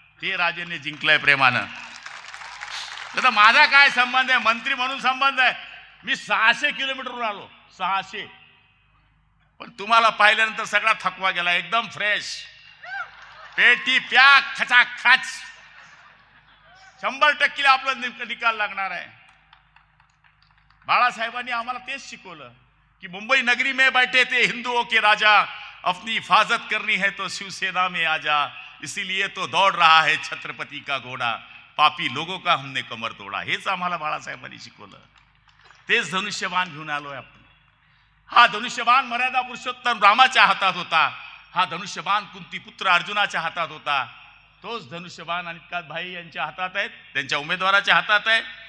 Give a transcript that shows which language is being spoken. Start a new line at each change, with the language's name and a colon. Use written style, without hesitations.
Marathi: ते राजेंनी जिंकलंय प्रेमानं. आता माझा काय संबंध आहे? मंत्री म्हणून संबंध आहे. मी 600 किलोमीटरवर आलो, 600. पण तुम्हाला पाहिल्यानंतर सगळा थकवा गेला, एकदम फ्रेश, पेटी पॅक, खचाखच. 100% आपला निकाल लागणार आहे. बाळासाहेबांनी आम्हाला तेच शिकवलं की
Hindi: मुंबई नगरी में बैठे थे हिंदुओं के राजा, अपनी हिफाजत करनी है तो शिवसेना में आजा, इसीलिए तो दौड़ रहा है छत्रपति का घोड़ा, पापी लोगों का हमने कमर तोडा.
Marathi: हेच आम्हाला बाळासाहेबांनी शिकवलं. तेच धनुष्यबाण घेऊन आलोय आपण. हा धनुष्यबाण मर्यादा पुरुषोत्तम रामाच्या हातात होता, हा धनुष्यबाण कुंतीपुत्र अर्जुनाच्या हातात होता. तोच धनुष्यबाण अनिकात भाई यांच्या हातात आहेत, त्यांच्या उमेदवाराच्या हातात आहे.